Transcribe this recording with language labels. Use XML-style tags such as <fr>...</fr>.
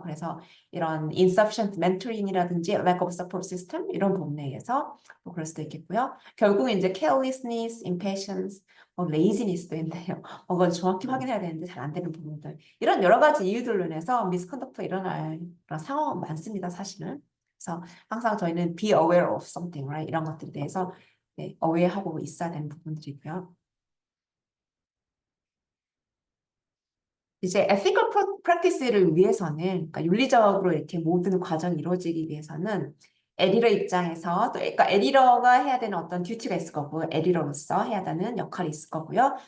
<ko>그래서 이런 insufficient mentoring이라든지 lack of support system 이런 부분에 의해서 또 그럴 수도 있겠고요. 결국은 이제 carelessness, impatience, laziness도 있는데요. 그걸 정확히 확인해야 되는데 잘 안 되는 부분들. 이런 여러 가지 이유들로 인해서 미스컨덕트가 일어날 그런 상황은 많습니다, 사실은. 그래서 항상 저희는</ko> <en>be aware of something, right?</en> <ko>이런 것들에 대해서 네, aware하고 있어야 되는 부분들이고요. 이제 ethical practice를 위해서는, 그러니까 윤리적으로 이렇게 모든 과정이 이루어지기 위해서는 에디러 입장에서 또 그러니까 에디러가 해야 되는 어떤 듀티가 있을 거고 에디러로서 해야 되는 역할이 있을 거고요.</ko>